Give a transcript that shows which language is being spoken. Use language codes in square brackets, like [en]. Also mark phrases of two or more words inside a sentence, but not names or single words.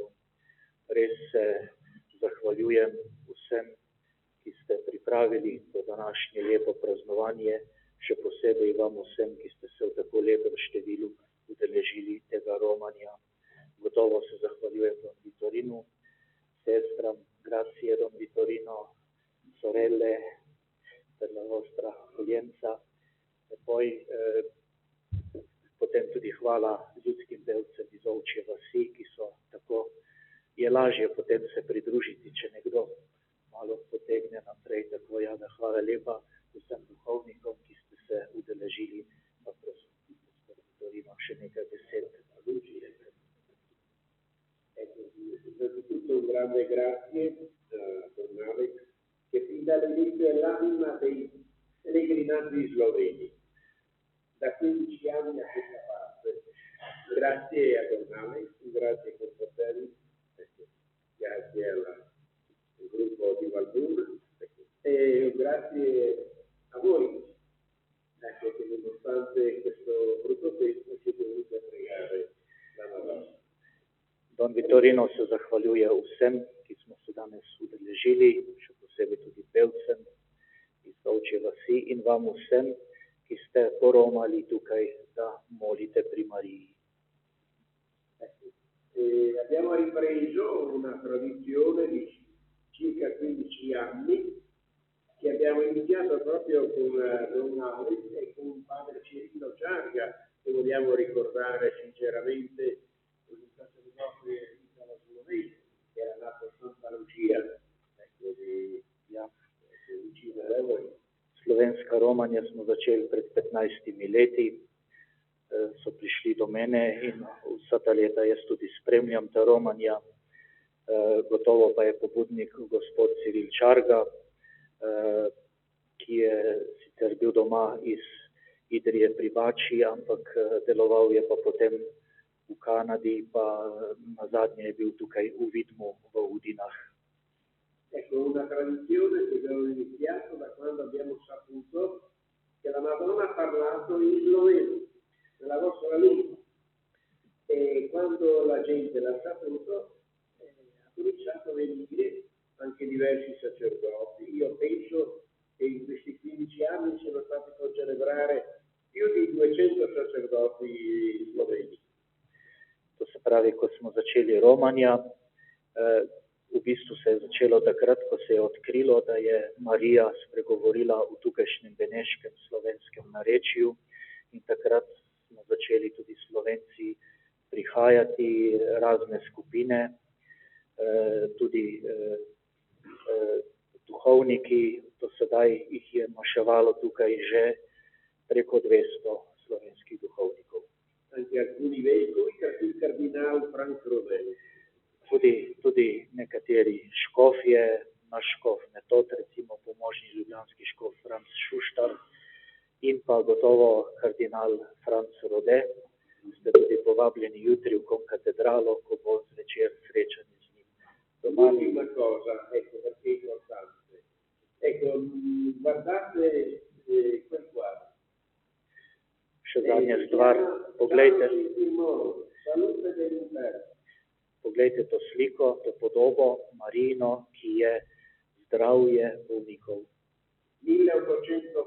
[sl] Res se zahvaljujem vsem, ki ste pripravili to današnje lepo praznovanje, še posebej vam vsem, ki ste se v tako lepem številu udeležili tega romanja. Gotovo se zahvaljujem Don Vitorinu, sestram, [it] grazie Don Vitorino, sorelle, per la vostra accoglienza. E poi [sl] potem tudi hvala ljudskim pevcem iz Ovčje vasi, ki so tako, je lažje potem se pridružiti, če nekdo malo potegne naprej. Tako da hvala lepa vsem duhovnikom, ki ste se udeležili, pa prosim, gospod Vitorino, še nekaj besed. [it] Innanzitutto un grande grazie a Don Alex, che fin dall'inizio è l'anima dei pellegrinaggi sloveni, da 15 anni a questa parte. Grazie a Don Alex, grazie ai confratelli, grazie al gruppo di Valdur e grazie a voi, ecco, che nonostante questo brutto tempo siete venuti a pregare la Madonna. [sl] Don Vitorino se zahvaljuje vsem, ki smo se danes udeležili, še posebej tudi pevcem iz Ovčje vasi in vam vsem, ki ste poromali tukaj, da molite pri Mariji. [it] Abbiamo ripreso una tradizione di circa 15 anni che abbiamo iniziato proprio con Don Alex e con padre Cirino Ciarga, che vogliamo ricordare sinceramente un sacerdote italo sloveno che era nato a Santa Lucia, di vicino a voi. [sl] Slovenska romanja smo začeli pred 15 leti, so prišli do mene in vsa ta leta jaz tudi spremljam ta romanja. Gotovo pa je pobudnik gospod Ciril Čarga, ki je sicer bil doma iz Idrije pri Bači, ampak deloval je pa potem v Kanadi, pa nazadnje je bil tukaj v Vidmu v Udinah. [it] Ecco, una tradizione che abbiamo iniziato da quando abbiamo saputo che la Madonna ha parlato in sloveno, nella vostra lingua. E quando la gente l'ha saputo, ha cominciato a venire anche diversi sacerdoti. Io penso che in questi 15 anni siano stati concelebrare più di 200 sacerdoti sloveni. [sl] To se pravi, ko smo začeli romanja, v bistvu se je začelo takrat, ko se je odkrilo, da je Marija spregovorila v tukajšnjem beneškem slovenskem narečju in takrat smo začeli tudi Slovenci prihajati, razne skupine, tudi duhovniki, do sedaj jih je maševalo tukaj že preko 200 slovenskih duhovnikov. [it] Anche alcuni vescovi, il cardinal Franz Rodel. [sl] Tudi nekateri škofje, naš škof Metod, recimo pomožni ljubljanski škof Franz Šuštar in pa gotovo kardinal Franz Rode. Ste tudi povabljeni jutri v konkatedralo, ko bo zvečer srečanje z njim. [it] L'ultima cosa, ecco perché è importante. Ecco, guardate quel quadro. [sl] Še zadnja stvar, poglejte. [it] Salute dell'inferno. [sl] Poglejte to sliko, to podobo Marijino, ki je zdravje bolnikov.